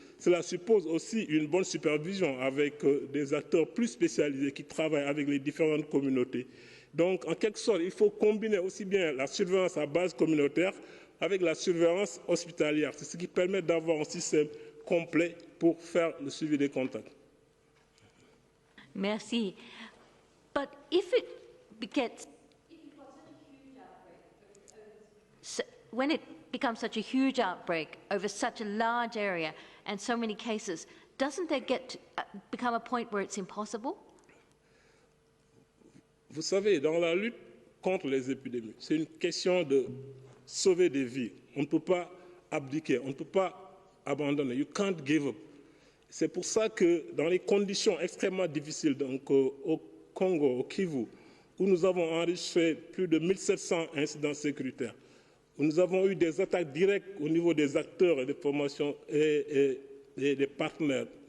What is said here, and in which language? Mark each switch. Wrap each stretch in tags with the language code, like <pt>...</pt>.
<fr>Cela suppose aussi une bonne supervision avec des acteurs plus spécialisés qui travaillent avec les différentes communautés. Donc, en quelque sorte, il faut combiner aussi bien la surveillance à base communautaire avec la surveillance hospitalière. C'est ce qui permet d'avoir un système complet pour faire le suivi des contacts. Merci.</fr> <en>But if it gets, when it becomes such a huge outbreak over such a large area and so many cases, doesn't there become a point where it's impossible?</en> <fr>Vous savez, dans la lutte contre les épidémies, c'est une question de sauver des vies. On ne peut pas abdiquer, on ne peut pas abandonner.</fr> <en>You can't give up.</en> <fr>C'est pour ça que dans les conditions extrêmement difficiles, donc au Congo, au Kivu, où nous avons enregistré plus de 1700 incidents sécuritaires, où nous avons eu des attaques directes au niveau des acteurs et des formations et des partenaires.</fr>